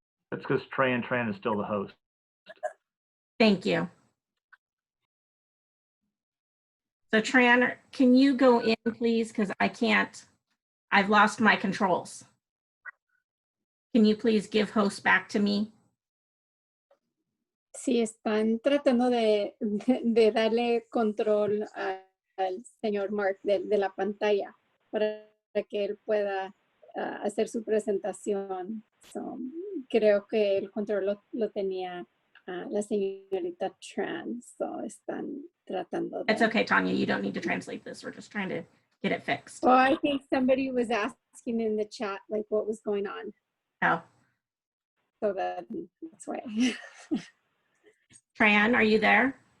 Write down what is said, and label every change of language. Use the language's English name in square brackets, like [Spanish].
[English] That's because Tran is still the host. Thank you. So Tran, can you go in, please? Because I can't, I've lost my controls. Can you please give host back to me? [Spanish] Sí, están tratando de darle control al señor Mark de la pantalla para que él pueda hacer su presentación. So, creo que el control lo tenía la señorita Tran. So, están tratando de... [English] It's okay, Tanya. You don't need to translate this. We're just trying to get it fixed. Oh, I think somebody was asking in the chat, like, what was going on. Oh. So that's why. Tran, are you there?